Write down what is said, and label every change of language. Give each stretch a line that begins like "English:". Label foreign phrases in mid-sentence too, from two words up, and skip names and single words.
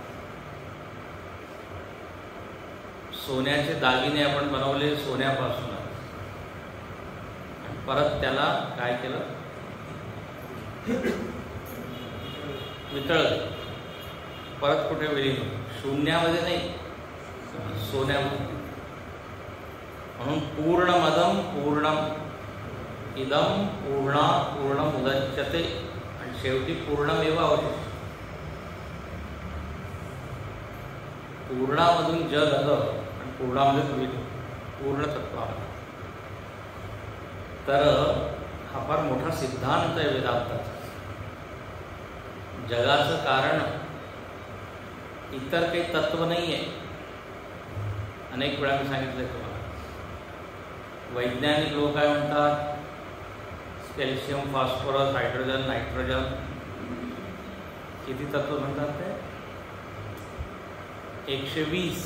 Marathi: सोन्याचे दागिने आपण बनवले सोन्यापासून आणि परत त्याला काय केलं, वितळलं. परत कुठे विलीन, शून्यामध्ये नाही, सोन्यामध्ये.
Sanskrit: म्हणून पूर्णमदम पूर्णम इदम पूर्णा पूर्णमुदच्यते.
Marathi: आणि शेवटी
Sanskrit: पूर्णमेव अवशिष्यते.
Marathi: पूर्णामधून जग आलं आणि पूर्णामध्ये तुम्ही पूर्णतत्वामध्ये. तर हा फार मोठा सिद्धांत आहे वेदांताचा. जगाचं कारण इतर काही तत्व नाही आहे. अनेक वेळा मी सांगितलं तुम्हाला. वैज्ञानिक लोक काय म्हणतात, कॅल्शियम, फॉस्फरस, हायड्रोजन, नायट्रोजन, किती तत्व म्हणतात ते, 120.